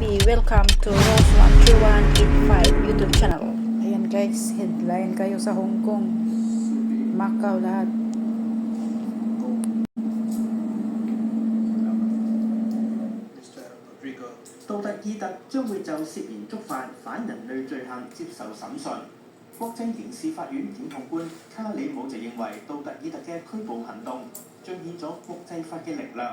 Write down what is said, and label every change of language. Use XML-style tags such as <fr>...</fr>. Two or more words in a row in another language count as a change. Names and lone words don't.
<en>Welcome to Rose13185 YouTube channel.</en> <tl>Ayan guys, headline kayo sa Hong Kong, Macau lahat.</tl> <yue>杜特爾特將會就涉嫌觸犯反人類罪行接受審訊。國際刑事法院檢控官卡里姆就認為杜特爾特嘅拘捕行動彰顯咗國際法嘅力量。</yue>